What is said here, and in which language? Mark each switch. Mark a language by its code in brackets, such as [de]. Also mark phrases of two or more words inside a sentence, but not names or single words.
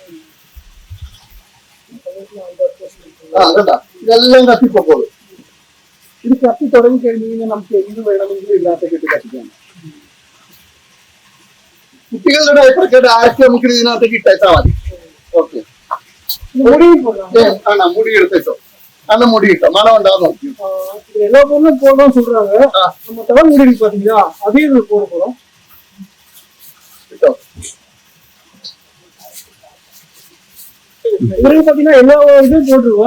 [ml] കേട്ടാ, ഇതെല്ലാം കത്തിപ്പൊക്കോളൂ. ഇത് കത്തി തുടങ്ങി കഴിഞ്ഞ് കഴിഞ്ഞാൽ നമുക്ക് എന്ത് വേണമെങ്കിലും ഇതിനകത്തേക്ക് ഇട്ട് കത്തിക്കാം. കുട്ടികളുടെ ഡയപ്പറൊക്കെ ഡയറക്റ്റ് നമുക്ക് ഇതിനകത്തേക്ക് ഇട്ടേച്ചാൽ മതി. ഓക്കെ, [ta] ஆனா முடி எடுத்துட்டோம். அந்த முடி இட்டோம், மனம் உண்டாகும். எல்லா பொருளும் போடணும் சொல்றாங்க. நம்ம தலை முடி பாத்தீங்களா, அதையும் போட போறோம். இவருக்கு பாத்தீங்கன்னா எல்லா இதுவும் போட்டுருவோம்.